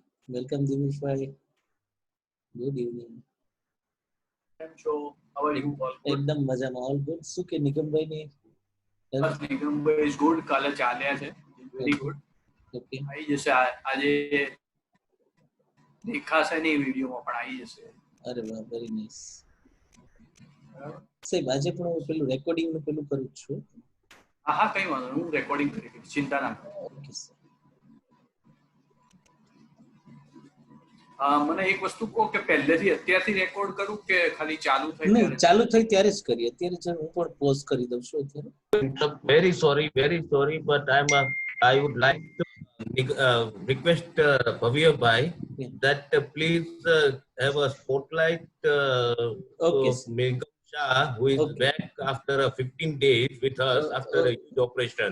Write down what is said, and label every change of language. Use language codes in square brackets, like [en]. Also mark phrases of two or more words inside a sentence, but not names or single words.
[en] Welcome, Dimishbhai. Good evening. છો how are you all good [gu] એકદમ મજામાં [en] all good [gu] શું કે નિગમભાઈ ની બસ નિગમભાઈ [en] is good [gu] કાલે ચાલ્યા છે [en] very good [gu] ઓકે આવી જશે આજે દેખાશે નહીં વિડીયોમાં પણ આવી જશે અરે વાહ [en] very nice [gu] સાહેબ આજે પણ હું પેલું રેકોર્ડિંગ નું પેલું કરું જ છું હા કઈ વાંધો નહીં હું રેકોર્ડિંગ કરી દઈશ ચિંતા ના કરો ઓકે સર મને એક વસ્તુ કહો કે પહેલેથી અત્યારથી રેકોર્ડ કરું કે ખાલી ચાલુ થઈ નહીં ચાલુ થઈ ત્યારે જ કરીએ અત્યારે જ હું પણ પોઝ કરી દઉં છું અત્યારે [en] very sorry but I would like to request Bhavya Bhai that please have a spotlight Okay, of Megam Shah who is Okay. back after 15 days with us after a huge operation.